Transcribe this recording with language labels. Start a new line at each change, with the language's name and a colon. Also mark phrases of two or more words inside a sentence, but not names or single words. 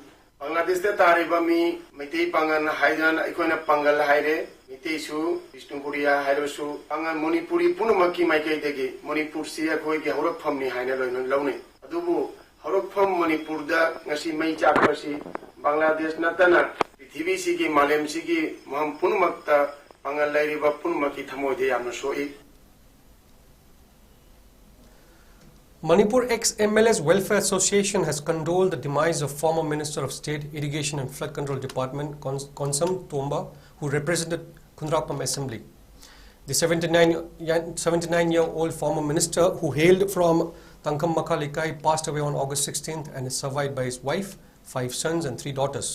Manipuri: Bangladesh da tariba mi mitei pangan haidan akhoi na pangal haire mitei su Bishnupuriya hairo su pangan Manipuri punumaki maikai dege Manipur si akhoi ki horok phamni haina loina laune adubu Horokpham Manipur da ngasi mai chakpasi Bangladesh natana prithibi sigi malem sigi maham punumakta pangal lairiba punumaki thamode yamna soi.
English: Manipur ex-MLAs Welfare Association has condoled the demise of former Minister of State Irrigation and Flood Control Department 𝗠𝗟𝗔𝗀, who represented Kundrapam Assembly. The 79-year-old former minister who hailed from 𝗠𝗟𝗏𝗧𝗧𝗧 passed away on August 16th and is survived by his wife, 5 sons and 3 daughters.